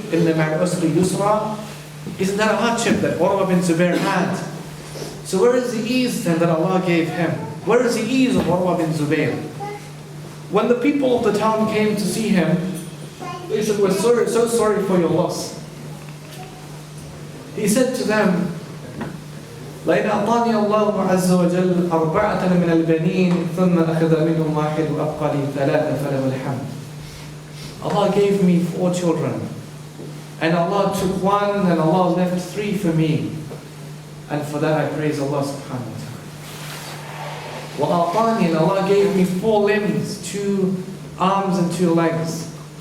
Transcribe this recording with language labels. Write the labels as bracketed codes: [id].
[ar] Inna ma'al usri yusra. [en] Isn't that a hardship that Urwa bin Zubayr had? So where is the ease then that Allah gave him? Where is the ease of Urwa bin Zubayr? When the people of the town came to see him, they said, we're so sorry for your loss. He said to them, [ar] لَإِنْ أَعْطَانِيَ اللَّهُ عَزَّ وَجَلَّ أَرْبَعَةً مِنَ الْبَنِينَ ثُمَّ أَخَذَ مِنْهُمْ وَاحِدٌ وَأَبْقَى لِي ثَلَاثَ فَلَهُ الْحَمْدُ. [en] Allah gave me 4 children, and Allah took 1, and Allah left 3 for me. And for that I praise Allah subhanahu wa ta'ala. [ar] وَأَعْطَانِي, [en] and Allah gave me 4 limbs, 2 arms and 2 legs.